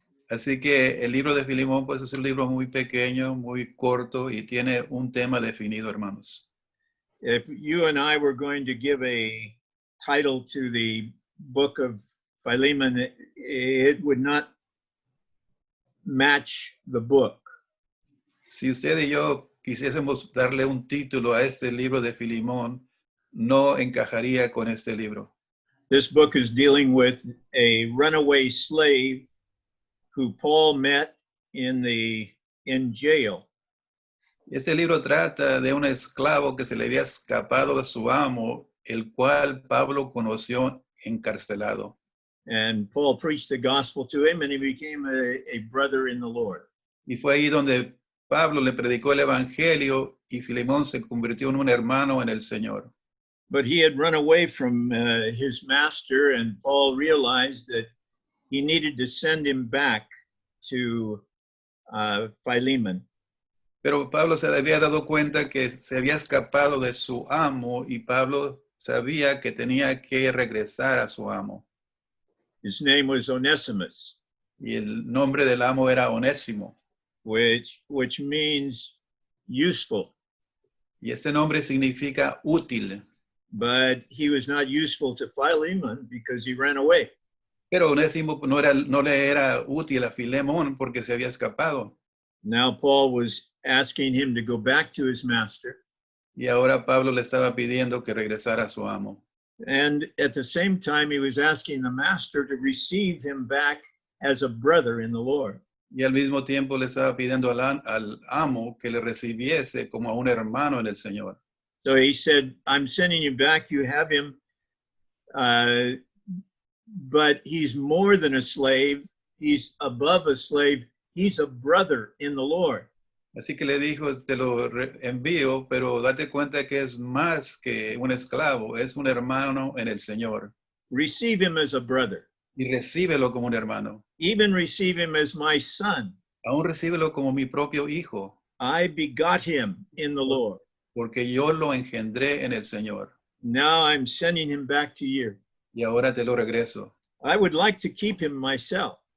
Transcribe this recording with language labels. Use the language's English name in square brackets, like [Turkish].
[Spanish] Así que el libro de Filemón pues es un libro muy pequeño, muy corto y tiene un tema definido, hermanos. [English] If you and I were going to give a title to the book of Philemon, it would not match the book. [Spanish] Si usted y yo quisiésemos darle un título a este libro de Filemón, no encajaría con este libro. [English] This book is dealing with a runaway slave who Paul met in jail. [Spanish] Este libro trata de un esclavo que se le había escapado de su amo, el cual Pablo conoció encarcelado. [English] And Paul preached the gospel to him, and he became a brother in the Lord. [Spanish] Y fue ahí donde Pablo le predicó el evangelio y Filemón se convirtió en un hermano en el Señor. [English] But he had run away from his master, and Paul realized that he needed to send him back to Philemon. [Spanish] Pero Pablo se había dado cuenta que se había escapado de su amo y Pablo sabía que tenía que regresar a su amo. [English] His name was Onesimus. [Spanish] Y el nombre del amo era Onésimo. [English] Which means useful. [Spanish] Y ese nombre significa útil. [English] But he was not useful to Philemon because he ran away. [Spanish] Pero Onésimo no le era útil a Filemón porque se había escapado. [English] Now Paul was asking him to go back to his master. [Spanish] Y ahora Pablo le estaba pidiendo que regresara a su amo. [English] And at the same time, he was asking the master to receive him back as a brother in the Lord. [Spanish] Y al mismo tiempo le estaba pidiendo al amo que le recibiese como a un hermano en el Señor. [English] So he said, I'm sending you back. You have him, but he's more than a slave. He's above a slave. He's a brother in the Lord. [Spanish] Así que le dijo, te lo envío, pero date cuenta que es más que un esclavo, es un hermano en el Señor. [English] Receive him as a brother. [Spanish] Y recíbelo como un hermano. [English] Even receive him as my son. [Spanish] Aún recíbelo como mi propio hijo, [English] I begot him in the Lord. [Spanish] porque yo lo engendré en el Señor. [English] Now I'm sending him back to you. [Spanish] Y ahora te lo regreso. [English] I would like to keep him myself,